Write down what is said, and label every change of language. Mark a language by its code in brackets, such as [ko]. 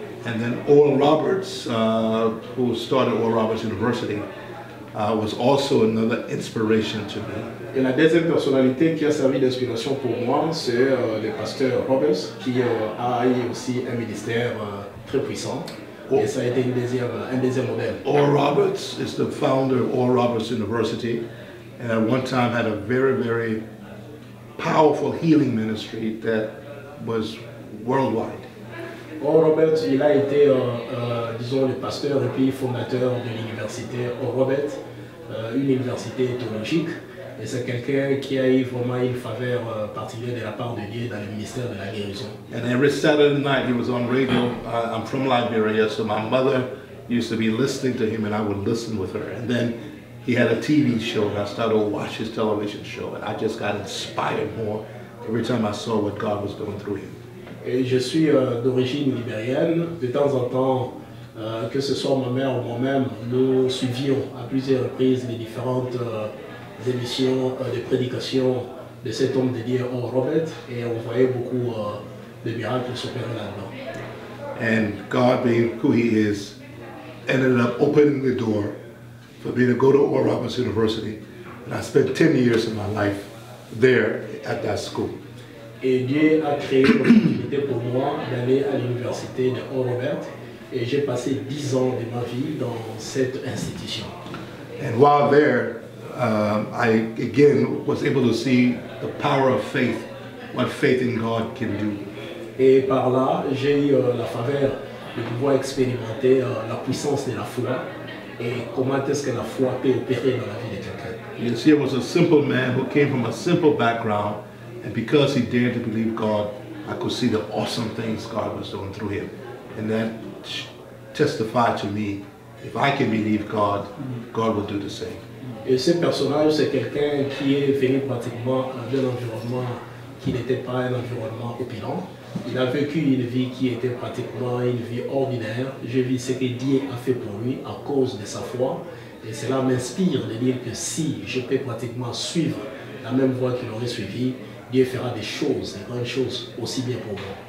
[en] And then Oral Roberts, who started Oral Roberts University, was also another inspiration to me. [fr] Et la deuxième personnalité qui a servi d'inspiration pour moi, c'est le pasteur Roberts, qui a eu aussi un ministère très puissant. Et ça a été un deuxième modèle. [en] Oral Roberts is the founder of Oral Roberts University, and at one time had a very, very powerful healing ministry that was worldwide. [fr] Oral Roberts, il a été, disons, le pasteur et puis fondateur de l'université Oral Roberts, une université théologique. Et c'est quelqu'un qui a eu vraiment une faveur particulière de la part de Dieu dans le ministère de la guérison. [en] And every Saturday night he was on radio. I'm from Liberia, so my mother used to be listening to him and I would listen with her. And then he had a TV show and I started to watch his television show and I just got inspired more every time I saw what God was doing through him. [fr] Et je suis d'origine libérienne. De temps en temps, que ce soit ma mère ou moi-même, nous suivions à plusieurs reprises les différentes émissions de prédication de cet homme dédié Oral Roberts et on voyait beaucoup de miracles s'opérer là-dedans. [en] And God, being who He is, ended up opening the door for me to go to Oral Roberts University. And I spent 10 years of my life there at that school. [fr] Et Dieu a créé l'opportunité pour moi d'aller à l'université de Oral Roberts et j'ai passé 10 ans de ma vie dans cette institution. [en] And while there, I again was able to see the power of faith, what faith in God can do. [fr] Et par là, j'ai eu la faveur de pouvoir expérimenter la puissance de la foi et comment est-ce que la foi peut opérer dans la vie de quelqu'un. [en] You see, it was a simple man who came from a simple background, and because he dared to believe God, I could see the awesome things God was doing through him. And that testified to me, if I can believe God, God will do the same. [fr] Et ce personnage, c'est quelqu'un qui est venu pratiquement d'un environnement qui n'était pas un environnement opulent. Il a vécu une vie qui était pratiquement une vie ordinaire. J'ai vu ce que Dieu a fait pour lui à cause de sa foi. Et cela m'inspire de dire que si je peux pratiquement suivre la même voie qu'il aurait suivi, Dieu fera des choses, des grandes choses aussi bien pour moi.